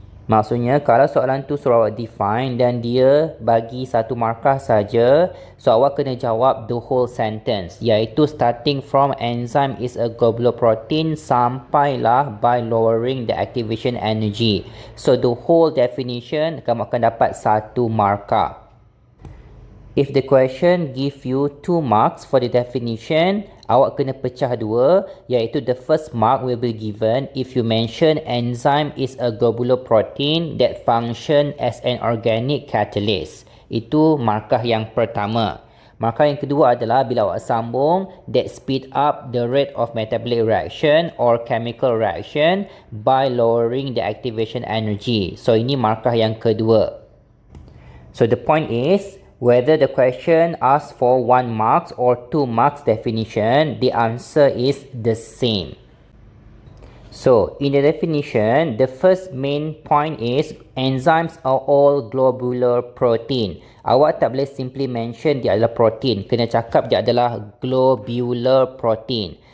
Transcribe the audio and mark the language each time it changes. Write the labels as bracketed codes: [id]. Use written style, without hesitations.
[ms] Maksudnya kalau soalan tu suruh awak [en] define [ms] dan dia bagi 1 markah saja, [en] so [ms] awak kena jawab [en] the whole sentence, iaitu starting from enzyme is a globular protein sampailah by lowering the activation energy. So the whole definition [ms] kamu akan dapat 1 markah. [en] If the question give you 2 marks for the definition, [ms] awak kena pecah 2, iaitu [en] the first mark will be given if you mention enzyme is a globular protein that function as an organic catalyst. [ms] Itu markah yang pertama. Markah yang kedua adalah bila awak sambung [en] that speed up the rate of metabolic reaction or chemical reaction by lowering the activation energy. [ms] So ini markah yang kedua. [en] So the point is, whether the question asks for 1 marks or 2 marks definition, the answer is the same. So, in the definition, the first main point is enzymes are all globular protein. [ms] Awak tak boleh [en] simply mention [ms] dia adalah protein. Kena cakap dia adalah globular protein.